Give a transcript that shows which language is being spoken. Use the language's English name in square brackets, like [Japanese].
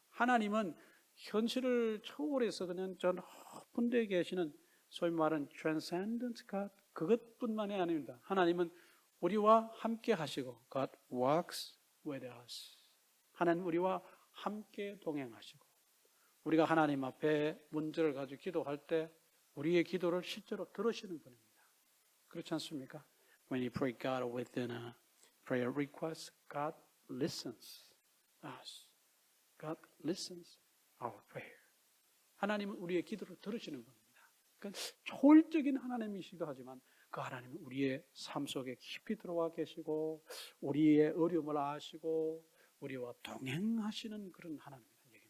[Korean] 하나님은 현실을 초월해서 그냥 저 높은 데 계시는 소위 말하는 transcendent God 그것뿐만이 아닙니다. 하나님은 우리와 함께 하시고 [English] God walks with us. [Korean] 하나님 우리와 함께 동행하시고 우리가 하나님 앞에 문제를 가지고 기도할 때 우리의 기도를 실제로 들으시는 분입니다. 그렇지 않습니까? [English] When you pray God within a prayer request, God listens us. God listens our prayer. [Korean] 하나님은 우리의 기도를 들으시는 분입니다. 그러니까 초월적인 하나님이시기도 하지만 그 하나님은 우리의 삶 속에 깊이 들어와 계시고 우리의 어려움을 아시고 우리와 동행하시는 그런 하나님입니다.